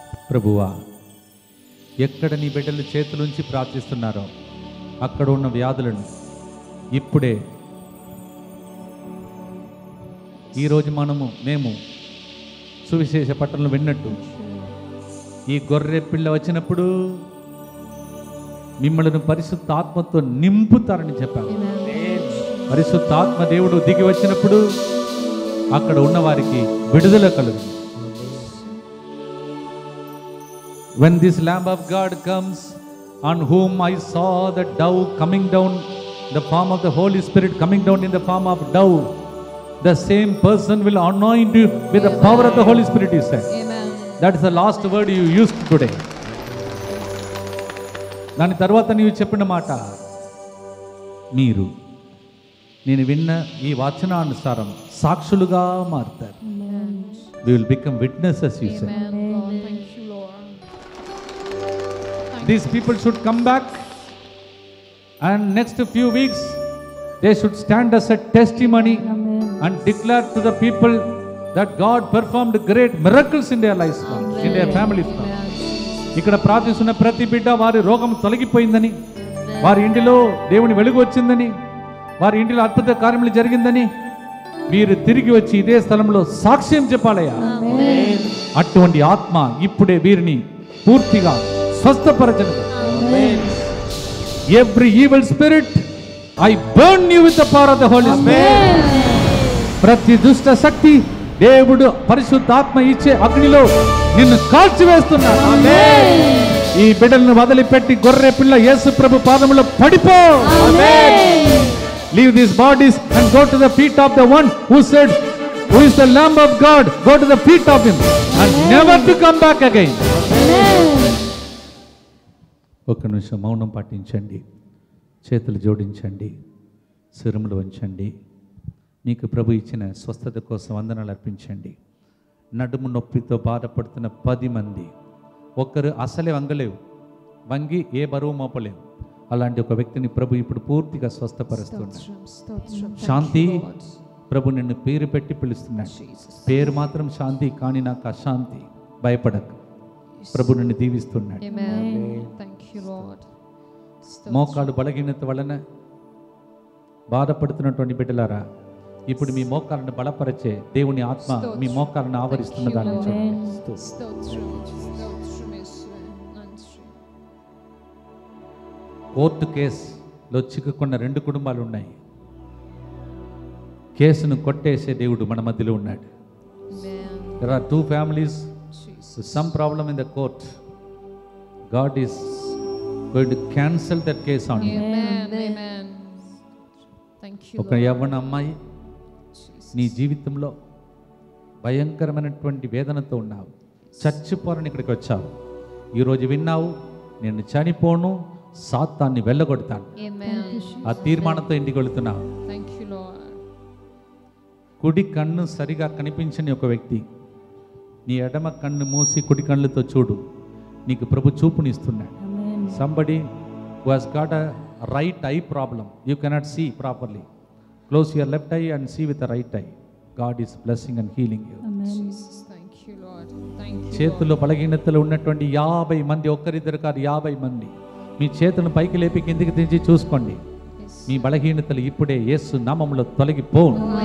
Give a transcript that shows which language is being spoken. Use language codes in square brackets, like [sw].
[te] ప్రభువా, ఎక్కడ నీ బిడ్డలు చేతులుంచి ప్రార్థిస్తున్నారో అక్కడ ఉన్న వ్యాధులను ఇప్పుడే ఈరోజు మేము సువిశేష పట్టణంలో విన్నట్టు ఈ గొర్రె పిల్ల వచ్చినప్పుడు మిమ్మల్ని పరిశుద్ధ ఆత్మతో నింపుతారని చెప్పారు. పరిశుద్ధ ఆత్మ దేవుడు దిగి వచ్చినప్పుడు అక్కడ ఉన్న వారికి విడుదల కలుగు. [en] When this Lamb of God comes, on whom I saw the dove coming down, the form of the Holy Spirit coming down in the form of dove, the same person will anoint you with the power of the Holy Spirit, he said. Amen. That is the last word you used today. [te] దాని తర్వాత నీవు చెప్పిన మాట, మీరు నేను విన్న ఈ వచనానుసారం సాక్షులుగా మారుతారు. [en] We will become witnesses, you said. Amen, Lord. Thank you, Lord. These people should come back, and next few weeks they should stand as a testimony and declare to the people that God performed great miracles in their lives, in their families. [te] ఇక్కడ ప్రార్థిస్తున్న ప్రతి బిడ్డ వారి రోగం తొలగిపోయిందని, వారి ఇంటిలో దేవుని వెలుగు వచ్చిందని, వారి ఇంటిలో అద్భుత కార్యములు జరిగిందని వీరు తిరిగి వచ్చి ఇదే స్థలంలో సాక్ష్యం చెప్పాలయ్యా. అటువంటి ఆత్మ ఇప్పుడే వీరిని పూర్తిగా స్వస్థపరచను. [en] Every evil spirit I burn you with the power of the holy spirit. [te] ప్రతి దుష్ట శక్తి దేవుడు పరిశుద్ధాత్మ ఇచ్చే అగ్నిలో నిన్ను కాల్చివేస్తున్నాడు. ఈ బిడ్డలను వదిలిపెట్టి గొర్రె పిల్ల యేసు ప్రభు పాదములో పడిపో. [en] Leave these bodies and go to the feet of the one who said, who is the Lamb of God. Go to the feet of him and never to come back again. [te] ఒక్క నిమిషం మౌనం పాటించండి, చేతులు జోడించండి, శిరములు వంచండి. మీకు ప్రభు ఇచ్చిన స్వస్థత కోసం వందనాలు అర్పించండి. నడుము నొప్పితో బాధపడుతున్న 10 మంది, ఒక్కరు అసలే వంగి ఏ బరువు మోపలేవు. అలాంటి ఒక వ్యక్తిని ప్రభు ఇప్పుడు పూర్తిగా స్వస్థపరుస్తున్నాడు. శాంతి, ప్రభు నిన్ను పేరు పెట్టి పిలుస్తున్నాడు. పేరు మాత్రం శాంతి, కానీ నాకు అశాంతి. భయపడకు, ప్రభు నిన్ను దీవిస్తున్నాడు. మోకాలు బలహీనత వలన బాధపడుతున్నటువంటి బిడ్డలారా, ఇప్పుడు మీ మోకాలను బలపరిచే దేవుని ఆత్మ మీ మోకాలను ఆవరిస్తున్న దాన్ని కోర్టు కేసులో చిక్కుకున్న 2 కుటుంబాలు ఉన్నాయి. కేసును కొట్టేసే దేవుడు మన మధ్యలో ఉన్నాడు. [en] There are 2 families with some problem in the court. God is going to cancel that case on you. Amen. Thank you. [te] ఒక యవ్వన అమ్మాయి, నీ జీవితంలో భయంకరమైనటువంటి వేదనతో ఉన్నావు, చచ్చిపోరని ఇక్కడికి వచ్చావు. ఈరోజు విన్నావు, నేను చనిపోను, సాతాన్ని వెళ్ళగొడతాను. ఆ తీర్మానంతో ఇంటికి వెళుతున్నావు. కుడి కన్ను సరిగా కనిపించని ఒక వ్యక్తి, నీ ఎడమ కన్ను మూసి కుడి కళ్ళతో చూడు, నీకు ప్రభు చూపునిస్తున్నాడు. [en] Somebody who has got a right eye problem, you cannot see properly, close your left eye and see with the right eye. God is blessing and healing you. Jesus, thank you Lord. Thank you. [te] చేతుల్లో బలహీనతలో ఉన్నటువంటి 50 మంది, ఒక్కరిద్దరు కాదు 50 మంది, మీ చేతులను పైకి లేపి కిందికి దించి చూసుకోండి. మీ బలహీనతలు ఇప్పుడే యేసు నామములో తొలగిపోను.